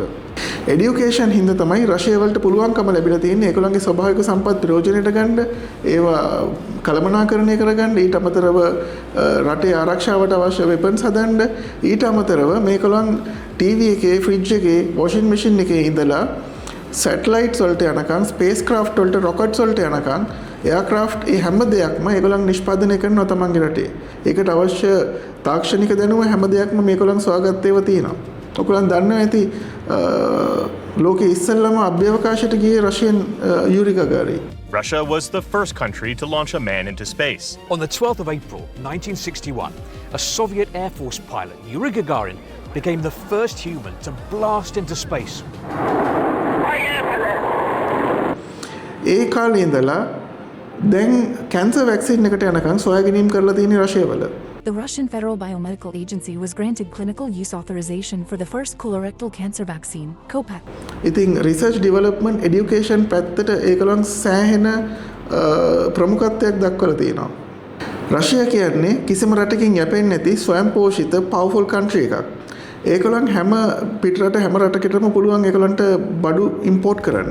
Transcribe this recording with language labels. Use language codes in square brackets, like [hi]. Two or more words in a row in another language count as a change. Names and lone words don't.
[si] එඩියුකේෂන් හින්දා තමයි රෂිය වලට පුළුවන්කම ලැබිලා තියෙන්නේ ඒගොල්ලන්ගේ ස්වභාවික සම්පත් ප්‍රයෝජනෙට ගන්න, ඒවා කළමනාකරණය කරගන්න, ඊට අමතරව රටේ ආරක්ෂාවට අවශ්‍ය වෙපන්ස් හදන්න, ඊට අමතරව මේගොල්ලන් ටීවී එකේ, ෆ්‍රිජ් එකේ, [en] washing machine [si] එකේ ඉඳලා සැටලයිට්ස් වලට යනකම්, [en] space craft [si] වලට, රොකට්ස් වලට යනකම් එයාක්‍රාෆ්ට් ඒ හැම දෙයක්ම ඒගොල්ලන් නිෂ්පාදනය කරනවා තමන්ගේ රටේ. ඒකට අවශ්‍ය තාක්ෂණික දැනුම හැම දෙයක්ම මේගොල්ලන් සොයාගත්තේව තියෙනවා. ඔයගොල්ලන් දන්නවා ඇති ලෝකයේ ඉස්සෙල්ලාම අභ්‍යවකාශයට ගියේ රෂියන් යූරි ගගාරින්. [en] Russia was the first country to launch a man into space. On the 12th of April 1961, a Soviet Air Force pilot, Yuri Gagarin, became the first human to blast into space. [si] ඒ කාලේ ඉඳලා දැන් කැන්සර් වැක්සින් එකට යනකම් සොයාගැනීම් කරලා තියෙන රෂිය වල. [en] The Russian Federal Biomedical Agency was granted clinical use authorization for the first colorectal cancer vaccine, COPAC. [si] ඉතින් [en] research development education [si] පැත්තට ඒගොල්ලන් සෑහෙන ප්‍රමුඛත්වයක් දක්වලා තියෙනවා. රෂිය කියන්නේ කිසිම රටකින් යැපෙන්නේ නැති ස්වයංපෝෂිත [en] powerful country [si] එකක්. ඒගොල්ලන් හැම පිටරට හැම රටකටම පුළුවන් ඒගොල්ලන්ට බඩු ඉම්පෝර්ට් කරන්න.